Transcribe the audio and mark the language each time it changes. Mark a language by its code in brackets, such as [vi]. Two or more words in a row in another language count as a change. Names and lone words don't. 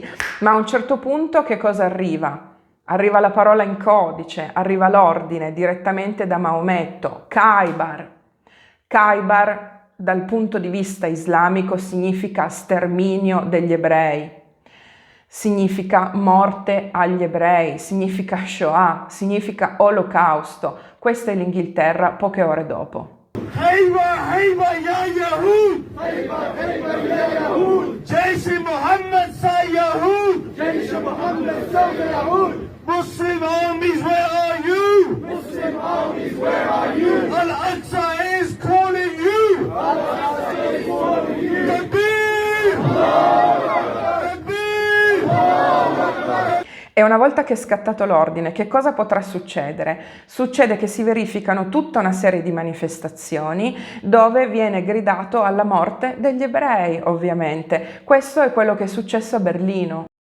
[it] Ma a un certo punto che cosa arriva? Arriva la parola in codice, arriva l'ordine direttamente da Maometto, Khaybar. Khaybar dal punto di vista islamico significa sterminio degli ebrei. Significa morte agli ebrei, significa Shoah, significa olocausto. Questa è l'Inghilterra poche ore dopo. [ar] خيبر خيبر يا يهود خيبر خيبر يا يهود! جيش محمد سا يهود جيش محمد سا يهود! [en] Muslim armies, where are you? Muslim armies, where are you? Al-Aqsa is calling you! Al-Aqsa is calling you! Takbir! [it] E una volta che è scattato l'ordine, che cosa potrà succedere? Succede che si verificano tutta una serie di manifestazioni dove viene gridato alla morte degli ebrei, ovviamente. Questo è quello che è successo a Berlino.